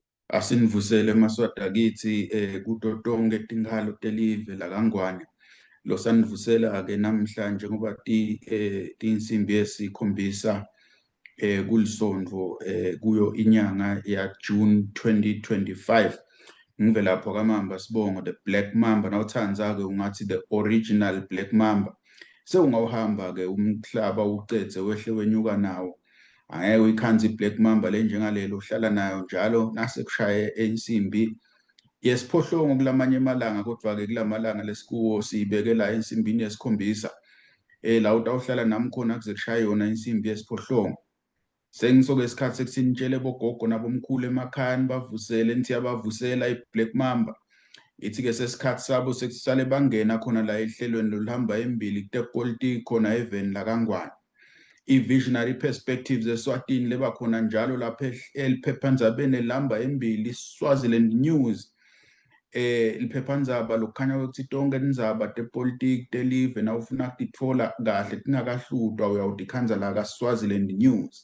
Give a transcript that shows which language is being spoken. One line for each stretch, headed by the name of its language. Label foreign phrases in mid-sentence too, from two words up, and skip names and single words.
Swati: Asinivusele Maswati akithi kuto tonke tinkhalo telive lakangwane lo sanivusela-ke namhlanje ngoba tiyinsimbi yesikhombisa kuLisondvo kuyo inyanga yaJune 2025. Ngive lapho kaMamba Sibongo,
English: the Black Mamba,
Swati: nawuthandza-ke ungathi
English: the original Black Mamba.
Swati: Sewungawuhamba-ke umhlaba ucedze wehle wenyuka nawo. Angeke uyikhanze i-Black Mamba le njengalelo uhlala nayo njalo nasekushaye insimbi yesiphohlongo kulamanye amalanga, kodwa-ke kulamalanga lesikuwo siyibeke la ensimbini yesikhombisa la utawuhlala nami khona kuze kushaye yona insimbi yesiphohlongo. Sengisoke isikhathi sekusinitshele bogogo nabomkhulu emakhaya nibavusele nithi yabavusela i-Black Mamba. Ithi-ke sesikhathi sabo sekusale bangena khona la ehlelweni loluhamba embili kutepolitiki khona eveni lakangwane. I-Visionary Perspectives eSwatini leba khona njalo lapha eliphephandzabeni elihamba embili, Swaziland News. Liphephandzaba lokukhanya ukuthi tonke tindzaba tepolitiki telive nawufuna kutitfola kahle tingakahlutwa uyawutikhanza la ka-Swaziland News.